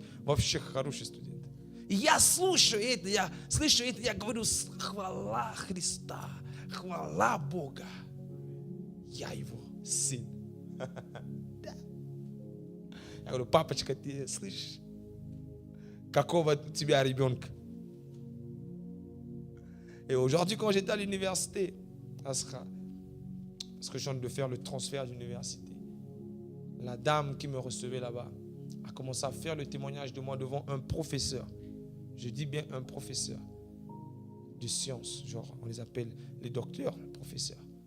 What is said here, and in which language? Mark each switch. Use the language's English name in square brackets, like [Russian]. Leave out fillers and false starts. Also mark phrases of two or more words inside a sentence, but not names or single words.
[Russian] Вообще хороший студент. И я слушаю это, я говорю, хвала Христа, хвала Бога. Я его сын. Я говорю, папочка, ты слышишь? Какого у тебя ребенка? [French] Et aujourd'hui, quand j'étais à l'université, parce que je viens de faire le transfert d'université, la dame qui me recevait là-bas a commencé à faire le témoignage de moi devant un professeur. Je dis bien un professeur de sciences, genre on les appelle les docteurs, professeurs.